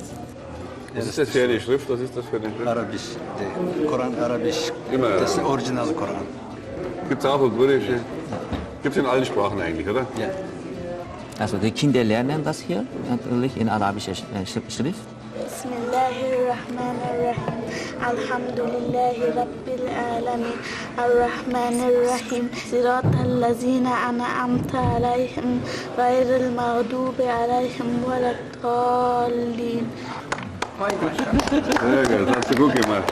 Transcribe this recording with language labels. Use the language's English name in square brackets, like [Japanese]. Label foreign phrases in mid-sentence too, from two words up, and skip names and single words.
[German] Was ist das für eine Schrift? Was ist das für eine Schrift? Arabisch, der Koran Arabisch. Immer. Das ist der originale Koran. Gibt es auch auf Kurdisch? Gibt es in allen Sprachen eigentlich, oder? Ja. Also die Kinder lernen das hier natürlich in arabischer Schrift. [Arabic] بسم الله الرحمن الرحيم. الحمد لله رب العالمين. الرحمن الرحيم. صراط الذين أنعمت عليهم. غير المغضوب عليهم ولا الضالين. [German] Sehr gut, hast du gut gemacht.